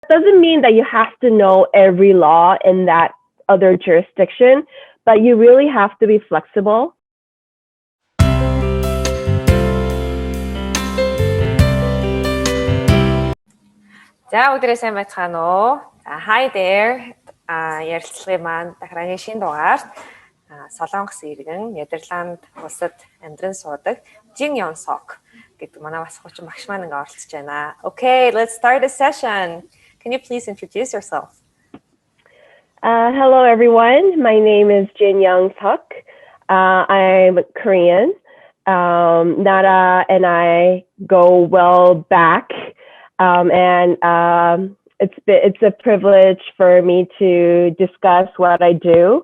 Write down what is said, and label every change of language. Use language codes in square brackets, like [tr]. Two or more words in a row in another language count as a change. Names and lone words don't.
[en] doesn't mean that you have to know every law in that other jurisdiction, but you really have to be flexible. [mn] За өдрөө сайн байцгаана уу? [en] Hi there. [mn] Ярилцлагын маань дахраны шинэ дугаарт Солонгос иргэн Нидерланд улсад амьдран суудаг Jin Young Sok гэдэг манай бас хүчин багш маань ингээ оролцож байна. [en] Okay, let's start the session. Can you please introduce yourself? Hello everyone. My name is Jin Young Sok. I'm Korean. Nara and I go well back. It's a privilege for me to discuss what I do.